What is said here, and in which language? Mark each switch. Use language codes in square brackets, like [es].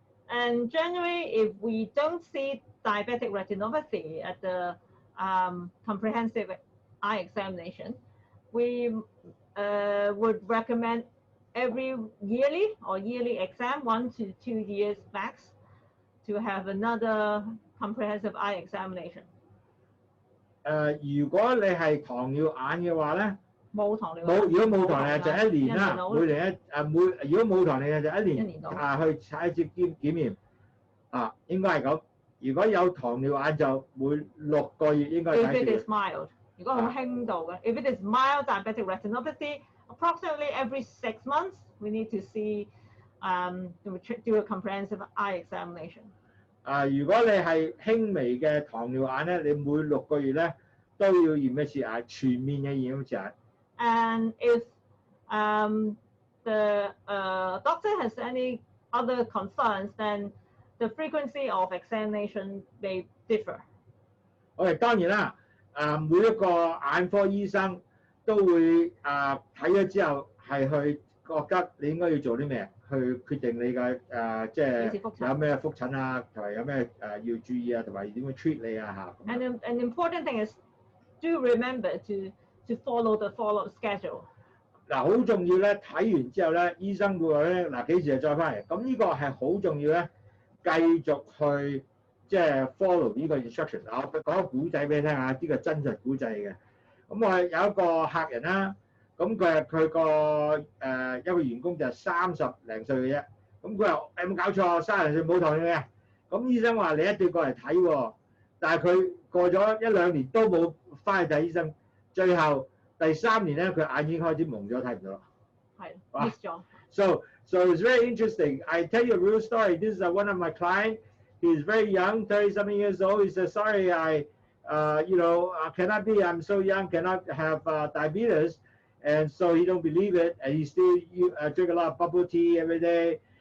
[en] And generally, if we don't see diabetic retinopathy at the comprehensive eye examination, we would recommend every yearly exam, 1 to 2 years max, to have another comprehensive eye examination. [yue] 如果你係糖尿眼嘅話咧，冇糖尿，如果冇糖尿就1年啦，每年如果冇糖尿就1年去踩一次檢驗應該係咁。如果有糖尿眼就每6個月應該睇。 [en] If it is mild，如果好輕度嘅， if it is mild diabetic retinopathy, approximately every 6 months we need to see do a comprehensive eye examination. [yue] 如果你係輕微嘅糖尿眼咧，你每6個月咧都要驗一次眼，全面嘅驗一次眼。 [en] And if the doctor has any other concerns, then the frequency of examination may differ. [yue] 當然啦，每一個眼科醫生都會睇咗之後係去覺得你應該要做啲咩，去決定你嘅即係有咩覆診啊，同埋有咩要注意啊，同埋點樣 treat 你啊嚇。 And an important thing is do remember to follow the follow-up schedule. 嗱，好重要咧，睇完之後咧，醫生會話咧，嗱幾時就再翻嚟。咁呢個係好重要咧，繼續去即係 follow 呢個 instruction。我講個古仔俾你聽下，呢個真實古仔嚟嘅。咁我有一個客人啦，咁佢個一個員工就係30零歲嘅啫。咁佢話有冇搞錯？30零歲冇糖尿嘅。咁醫生話你一定要過嚟睇喎，但係佢過咗1、2年都冇翻去睇醫生，最後第3年咧，佢眼已經開始蒙咗，睇唔到啦。係 miss 咗。 [en] So it's very interesting. I tell you a real story. This is one of my clients. He's very young, 30-something years old. He says, "Sorry, I cannot be. I'm so young, cannot have diabetes." And so he don't believe it, and he still drink a lot of bubble tea every day.